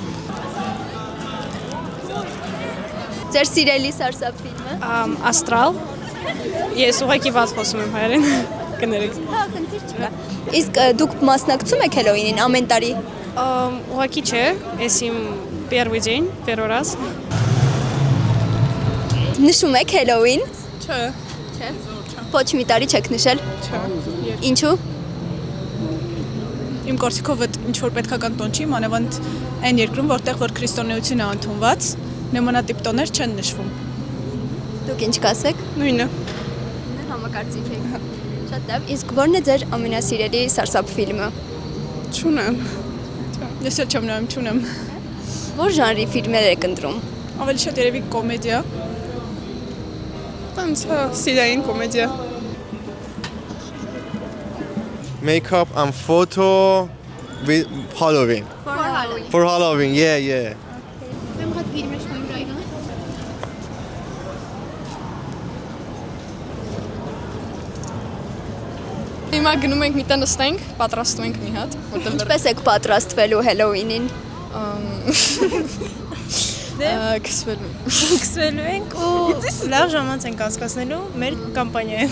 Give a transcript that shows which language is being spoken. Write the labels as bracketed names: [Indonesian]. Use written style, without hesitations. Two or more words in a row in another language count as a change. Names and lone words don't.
[Armenian] Ձեր սիրելի սարսափ ֆիլմը։ Աստրալ։ Ես ուղղակի ված խոսում եմ հայերեն։ Կներեք։ Հա, խնդիր չկա։ Իսկ դուք մասնակցում եք Հելլոուինին ամեն տարի։ Ուղղակի չէ, ես իմ [Russian] первый день, первый раз։ [Armenian] Նշում եք Հելլոուին։ Չէ։ Ոչ մի տարի չեք նշել։ Չէ։ Ինչու։ Իմ կորսիկով ինչ որ պետքական տոն չի, մանավանդ այն երկրում, որտեղ որ քրիստոնեությունը ընդունված, նմանատիպ տոներ չեն նշվում։ Դուք ինչ կասեք։ Նույնը։ Համակարծիք եք։ Շատ լավ։ Իսկ ո՞րն է ձեր ամենասիրելի սարսափ ֆիլմը։ Չունեմ։ Ես էլ չեմ նայում, չունեմ։ Ո՞ր ժանրի ֆիլմեր եք ընտրում։ Ավելի շատ երևի կոմեդիա։ Տենց սիրային կոմեդիա։ [English] Makeup and photo with Halloween. For Halloween, yeah. [Armenian] Հիմա գնում ենք մի տեղ նստենք, պատրաստում ենք մի հատ, որտեղ Ինչպես եք պատրաստվելու Հելլոուինին։ Քսվելու ենք ու լավ ժամանց ենք անցկացնելու մեր կամպանիայով։